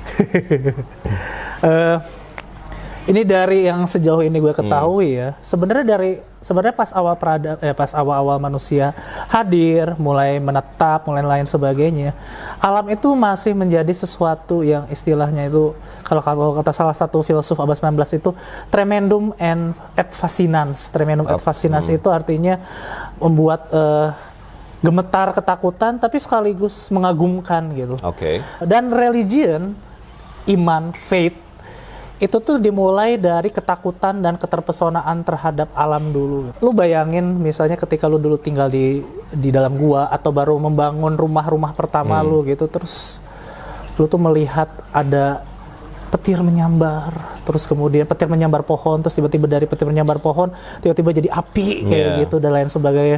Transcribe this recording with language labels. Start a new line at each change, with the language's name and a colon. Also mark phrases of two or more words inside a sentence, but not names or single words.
Indonesian: Ini dari yang sejauh ini gue ketahui ya, sebenarnya pas awal manusia hadir, mulai menetap, mulai lain sebagainya, alam itu masih menjadi sesuatu yang istilahnya itu kalau kata salah satu filsuf abad 19 itu
Latin: tremendum et fascinans. Tremendum et fascinans
Indonesian: itu artinya membuat gemetar, ketakutan, tapi sekaligus mengagumkan gitu. Dan religion, iman, faith itu tuh dimulai dari ketakutan dan keterpesonaan terhadap alam dulu. Lu bayangin misalnya ketika lu dulu tinggal di dalam gua atau baru membangun rumah pertama lu gitu, terus lu tuh melihat ada petir menyambar, terus kemudian petir menyambar pohon, terus tiba-tiba dari petir menyambar pohon tiba-tiba jadi api kayak gitu dan lain sebagainya.